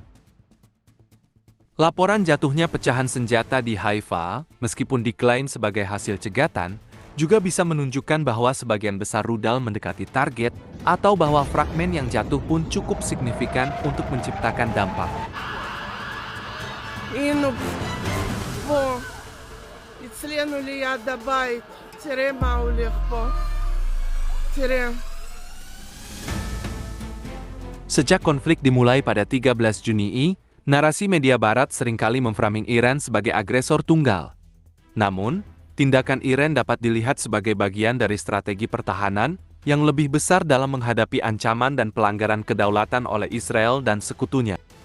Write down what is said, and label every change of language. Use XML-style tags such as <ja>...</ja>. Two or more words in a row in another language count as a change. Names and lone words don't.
<id>Laporan jatuhnya pecahan senjata di Haifa, meskipun diklaim sebagai hasil cegatan, juga bisa menunjukkan bahwa sebagian besar rudal mendekati target atau bahwa fragmen yang jatuh pun cukup signifikan untuk menciptakan dampak.</id> <he>הנה פה, אצלנו ליד הבית, תראה מה הולך פה, תראה.</he> <id>Sejak konflik dimulai pada 13 Juni, narasi media barat seringkali memframing Iran sebagai agresor tunggal. Namun, tindakan Iran dapat dilihat sebagai bagian dari strategi pertahanan yang lebih besar dalam menghadapi ancaman dan pelanggaran kedaulatan oleh Israel dan sekutunya.</id>